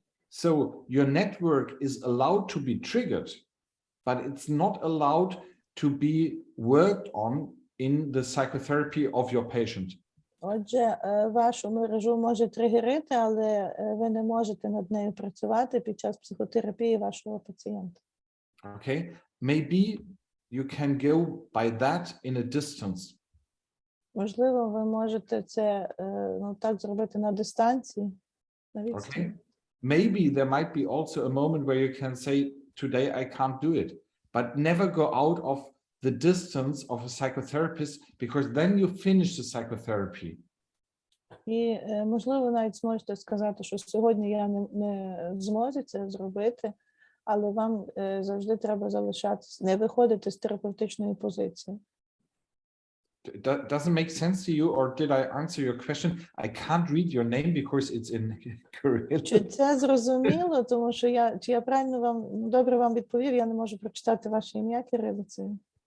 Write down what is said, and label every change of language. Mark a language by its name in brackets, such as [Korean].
[English] So your network is allowed to be triggered, but it's not allowed to be worked on in the psychotherapy of your patient. [Ukrainian] Отже, вашу мережу може тригерити, але ви не можете над нею працювати під час психотерапії вашого пацієнта. [English] Okay, maybe you can go by that in a distance. [Ukrainian] Можливо, ви можете це так зробити на дистанції. [English] Okay, maybe there might be also a moment where you can say, today I can't do it, but never go out of the distance of a psychotherapist, because then you finish the psychotherapy. [Ukrainian] І, можливо, навіть зможете сказати, що сьогодні я не в змозі це зробити, але вам завжди треба залишатися, не виходити з терапевтичної позиції. [English] Doesn't make sense to you, or did I answer your question? I can't read your name because it's in Korean. [Ukrainian] Чи це зрозуміло, тому що я правильно добре вам відповів, я не можу прочитати ваше ім'я кирилицею.